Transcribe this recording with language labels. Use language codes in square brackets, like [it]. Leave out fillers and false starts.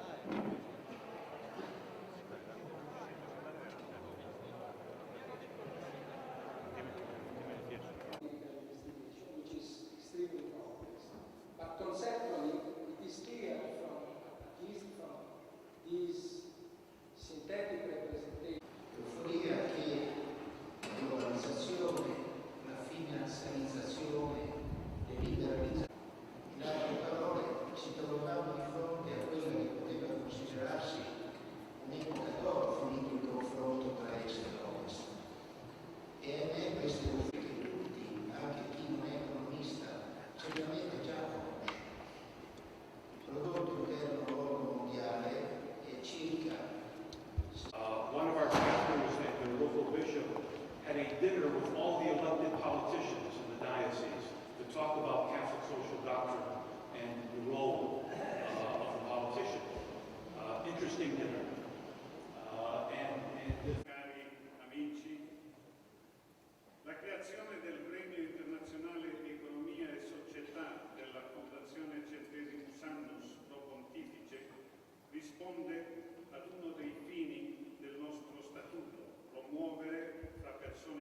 [en] Which is extremely complex. But conceptually, it is clear from, at least from these synthetic representations. [it] L'euforia che la globalizzazione, la finanziarizzazione e liberalizzazione, in altre parole, ci trovavamo di fronte a quella che poteva considerarsi un'epoca d'oro finito il confronto tra est e ovest. E a me queste euforie che tutti, anche chi non è economista, certamente già conosce. Il prodotto interno lordo mondiale è circa [en] one of our pastors and their local bishop had a dinner with all the elected politicians in the diocese to talk about Catholic social doctrine and the role of the politician. Interesting dinner. [it] Cari amici, la creazione del Premio Internazionale di Economia e Società della Fondazione Centesimus Annus pro Pontifice risponde ad uno dei fini del nostro statuto, promuovere fra persone